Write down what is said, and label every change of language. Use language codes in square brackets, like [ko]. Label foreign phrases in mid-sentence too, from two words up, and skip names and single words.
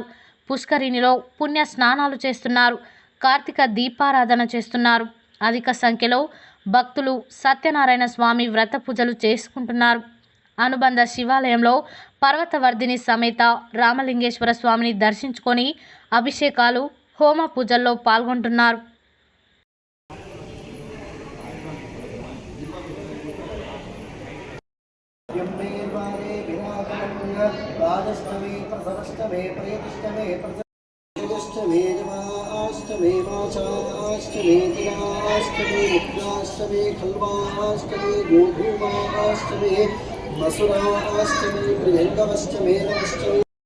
[te] పుష్కరిణిలో పుణ్య స్నానాలు చేస్తున్నారు. కార్తీక దీపారాధన చేస్తున్నారు. అధిక సంఖ్యలో భక్తులు సత్యనారాయణ స్వామి వ్రత పూజలు చేసుకుంటున్నారు. అనుబంధ శివాలయంలో పర్వతవర్ధిని సమేత రామలింగేశ్వర స్వామిని దర్శించుకొని అభిషేకాలు, హోమ పూజల్లో పాల్గొంటున్నారు. [sa] अष्टमे जमाष्टमे मासाष्टमे दिनाष्टमे मित्राष्टमे खल्वाष्टमे गोधूमाष्टमे मसुराष्टमे प्रियंगमष्टमे नमष्टमे